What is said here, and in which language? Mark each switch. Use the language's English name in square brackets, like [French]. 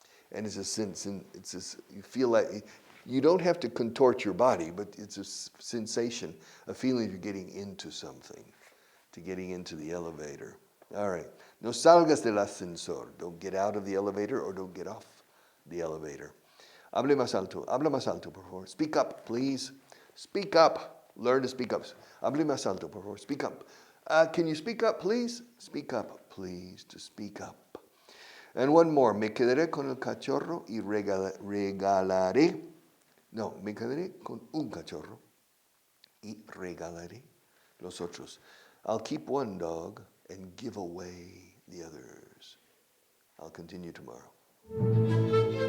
[English] And it's a sense, you feel like, you don't have to contort your body, but it's a sensation, a feeling you're getting into something, to getting into the elevator. All right. [Spanish] No salgas del ascensor. [English] Don't get out of the elevator or don't get off the elevator. [Spanish] Hable más alto. Habla más alto, por favor. [English] Speak up, please. Speak up. Learn to speak up. [Spanish] Hable más alto, por favor. [English] Speak up. Can you speak up, please? Speak up, please, to speak up. And one more. [Spanish] Me quedaré con el cachorro y regalaré. No, me quedaré con un cachorro y regalaré los otros. [English] I'll keep one dog and give away the others. I'll continue tomorrow.